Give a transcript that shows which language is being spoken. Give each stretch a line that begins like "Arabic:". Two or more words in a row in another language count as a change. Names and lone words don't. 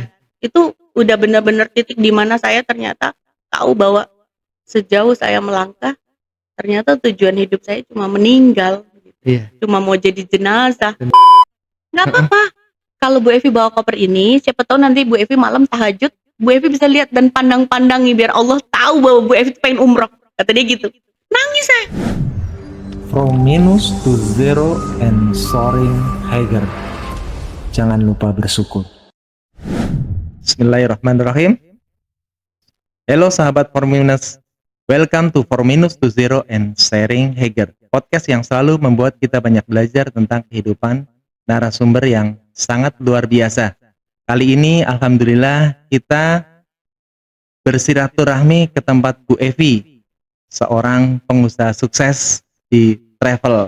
Indonesian: Itu udah benar-benar titik di mana saya ternyata tahu bahwa sejauh saya melangkah, ternyata tujuan hidup saya cuma meninggal. Iya. Cuma mau jadi jenazah. Nggak apa-apa. Kalau Bu Evi bawa koper ini, siapa tahu nanti Bu Evi malam tahajud, Bu Evi bisa lihat dan pandang-pandangi biar Allah tahu bahwa Bu Evi pengen umroh. Kata dia gitu. Nangis saya.
English: From minus to zero and soaring higher.
Indonesian: Jangan lupa bersyukur.
Arabic: بسم الله الرحمن الرحيم.
Indonesian: Halo sahabat Forminus.
English: Welcome to Forminus to Zero and Sharing Hager.
Indonesian: Podcast yang selalu membuat kita banyak belajar tentang kehidupan narasumber yang sangat luar biasa. Kali ini alhamdulillah kita bersiraturahmi ke tempat Bu Evi, seorang pengusaha sukses di travel.